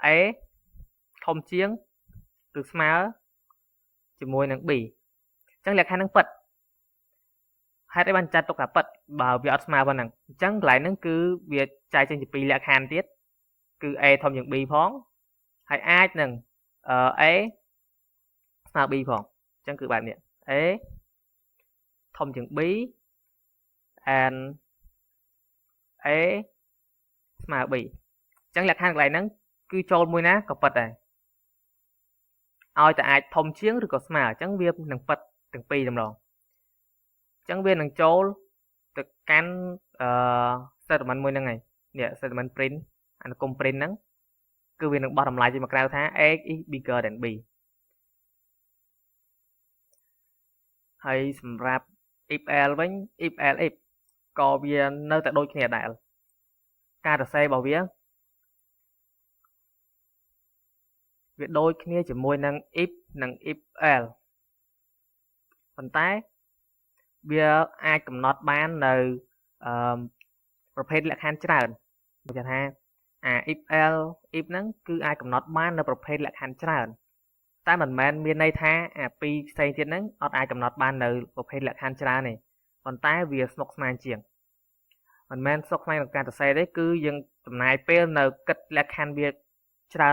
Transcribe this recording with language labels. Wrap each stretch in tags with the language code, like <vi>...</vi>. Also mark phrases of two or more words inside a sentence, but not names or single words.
<km>ធំជាងឬស្មើជាមួយនឹង b អញ្ចឹងលក្ខខណ្ឌហ្នឹងពិតហេតុអីបានចាត់ទុកថាពិតបើវាអត់ស្មើប៉ុណ្ណឹងអញ្ចឹងកន្លែ ងហ្នឹងគឺវាចែកចេញជា2លក្ខខណ្ឌទៀតគឺ a ធំជាង b ផងហើយអាចនឹងa ស្មើ b ផងអញ្ចឹងគឺបែបនេះ a ធំជាង b and a ស្មើ b អញ្ចឹងលក្ខខណ្ឌកន្លែងហ្នឹងគឺចូលមួយណាក៏ពិតដែរ ឲ្យតែអាចធំជាងឬក៏ស្មើអញ្ចឹងវានឹងប៉ិតទាំងពីរតែម្ដងអញ្ចឹងវានឹងចូលទៅកាន់statement មួយហ្នឹងហើយនេះ</km> <en>statement print</en> <km>អានគុំ print ហ្នឹងគឺវានឹងបោះតម្លៃចេញមកក្រៅថា</km> <en>a is bigger than b</en> <km>ហើយសម្រាប់</km> <en>if else</en> <km>វិញ</km> <en>if else if</en> <km>ក៏វានៅតែដូចគ្នាដែរការសរសេររបស់វា ដូចគ្នាជាមួយនឹង if និង</km> <en>if else</en> <km>ប៉ុន្តែវាអាចកំណត់បាននៅប្រភេទលក្ខខណ្ឌច្រើនបើថា</km> <en>if else if</en> <km>ហ្នឹងគឺអាចកំណត់បាននៅប្រភេទលក្ខខណ្ឌច្រើនតែមិន មែនមានន័យថាពីរផ្សេងទៀតហ្នឹងអត់អាចកំណត់បាននៅប្រភេទលក្ខខណ្ឌច្រើនទេប៉ុន្តែវាស្មុគស្មាញជាងមិនមែនស្មុគស្មាញក្នុងការសរសេរទេគឺយើងចំណាយពេលនៅគិតលក្ខខណ្ឌវាច្រើន</km>